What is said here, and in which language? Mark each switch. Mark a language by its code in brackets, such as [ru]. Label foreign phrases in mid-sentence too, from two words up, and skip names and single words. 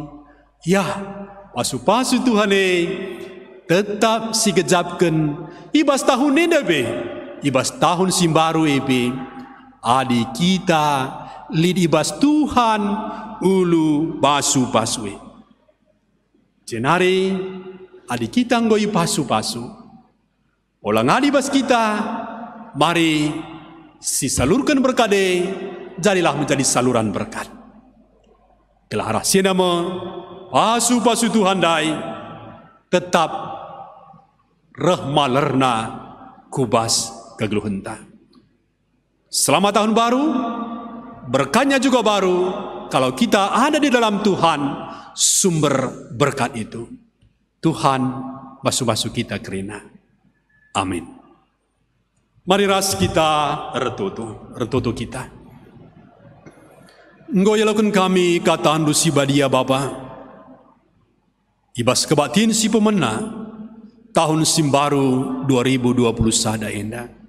[btx] Ya, pasu-pasu Tuhan tetap si gejapkan ibas tahun ini be, ibas tahun simbaru ebe, adi kita lid ibas Tuhan ulu pasu-pasue. Jenari adi kita ngoi pasu-pasu, olang adi bas kita, mari si salurkan berkade, [id] jadilah menjadi saluran berkat. [btx] Kelah rahasia nama pasu-pasu Tuhan dai tetap rahmalerna kubas kegeluhenta. [id] Selamat tahun baru, berkatnya juga baru kalau kita ada di dalam Tuhan sumber berkat itu. [btx] Tuhan basuh-basuh kita kerina. Amin. Mari ras kita retutu kita. Ngoyalakan kami kata andu si badia Bapa. Ibas kebatin si pemena tahun simbaru 2020 sada enda.